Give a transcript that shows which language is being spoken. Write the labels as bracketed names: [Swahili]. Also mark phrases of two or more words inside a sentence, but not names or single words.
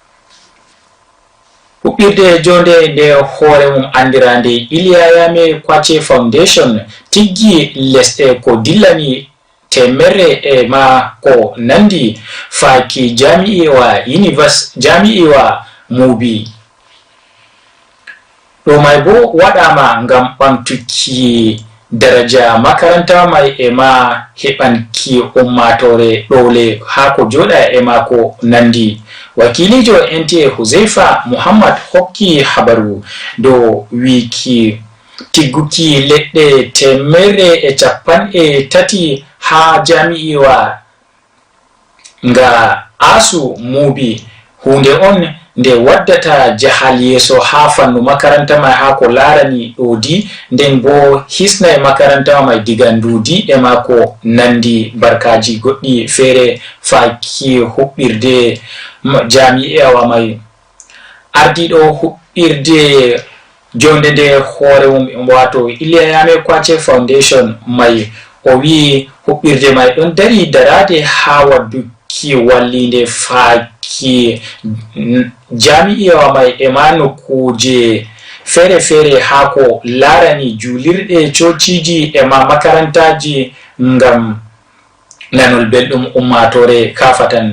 [Fula] huɓɓirde jonde nde hoore mum andirande Iliya Kwache Foundation tiggi lesɗe ko dillani temerre e ma ko nandi faki jami'iwa Mubi. Ɗo may bo waɗama ngam ɓamtuki daraja makaranta mai e ma heɓanki ummatore ɗole ha ko joɗa e ma ko nandi. Wakilijo NTA Huzaifa Muhammad hokki habaru do wiki tigguki leɗɗe temerre e capanɗe tati ha jami'iwa nga asu Mubi hunde on nde waddata jahal yeso ha fannu makaranta mai ha ko larani ɗodi nden bo hisnai makaranta mai diga ndudi e ma ko nandi barkaji goɗɗi fere faki huɓɓirde jami'awa mai ardiɗo huɓɓirde jonde nde hoore mum wato Iliya Kwache Foundation mai o wi huɓɓirde mai ɗon dari darade ha wadduki wallinde faki jami'awa mai e ma nokkuje fere ha ko larani julirɗe cociji e ma makarantaji ngam nanol belɗum ummatore kafatan.